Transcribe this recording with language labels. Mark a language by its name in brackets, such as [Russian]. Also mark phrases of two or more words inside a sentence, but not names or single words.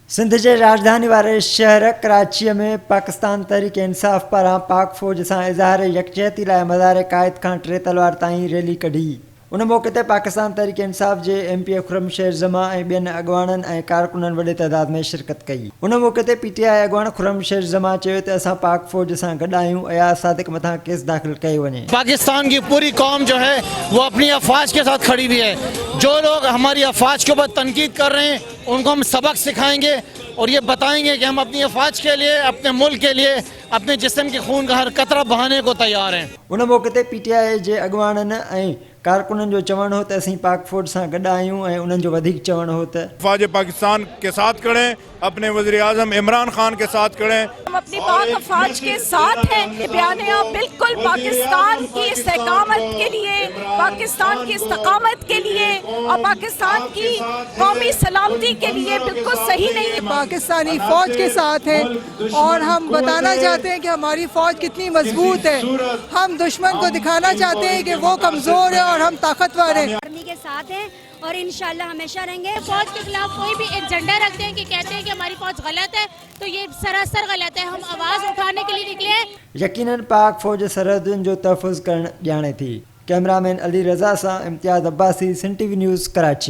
[Sindhi] सिंध जे राजधानी वारे शहर कराची में पाकिस्तान तहरीक इंसाफ़ पारां पाक फ़ौज सां इज़हार यकजहती लाइ मज़ार क़ाइद खां 3 तलवार ताईं रैली कढी। उन मौक़े ते पाकिस्तान तहरीक इंसाफ़ जे MP खुर्रमशेर ज़मा ऐं ॿियनि अॻवाननि ऐं कारकुननि वॾे तइदाद में शिरकत कई। उन मौक़े ते PTI अॻवान खुर्रमशेर ज़मा चयो त असां पाक फ़ौज सां गॾु आहियूं। अयाज़ सादिक मथां केस दाख़िल कयो वञे। [Urdu] پاکستان کی پوری قوم جو ہے وہ اپنی افواج کے ساتھ کھڑی ہوئی ہے. جو لوگ ہماری افواج کے اوپر تنقید کر رہے ہیں ان کو ہم سبق سکھائیں گے اور یہ بتائیں گے کہ ہم اپنی افواج کے لیے، اپنے ملک کے لیے، اپنے جسم کے خون کا ہر قطرہ بہانے کو تیار ہیں. [Sindhi] उन मौक़े ते PTI जे अॻवाननि ऐं कारकुननि जो चवणु हो त असीं पाक फ़ौज सां गॾु आहियूं ऐं उन्हनि जो वधीक चवणु हो त [Urdu] فوج پاکستان کے ساتھ کھڑے، اپنے وزیر اعظم عمران خان کے ساتھ کھڑے. ہم اپنی پاک افواج کے ساتھ ہیں۔ بیانیہ بالکل پاکستان کی استحکام کے لیے، پاکستان کی استحکام کے لیے اور پاکستان کی قومی سلامتی کے لیے بالکل صحیح نہیں ہے. پاکستانی فوج کے ساتھ ہیں اور ہم بتانا چاہتے ہیں کہ ہماری فوج کتنی مضبوط ہے. ہم دشمن کو دکھانا چاہتے ہیں کہ وہ کمزور ہے اور ہم طاقتور ہیں. آرمی کے ساتھ ہیں اور انشاءاللہ ہمیشہ رہیں گے۔ فوج کے خلاف کوئی بھی ایک جھنڈا رکھتے ہیں کہ کہتے ہیں کہ ہماری فوج غلط ہے، تو یہ سراسر غلط ہے. ہم آواز اٹھانے کے لیے نکلے ہیں. [Sindhi] यकीनन पाक फ़ौज सरहदुनि जो तहफ़ुज़ करणु ॼाणे थी। कैमरामैन अली रज़ा सां इम्तियाज़ अब्बासी, सिंध TV न्यूज़, कराची।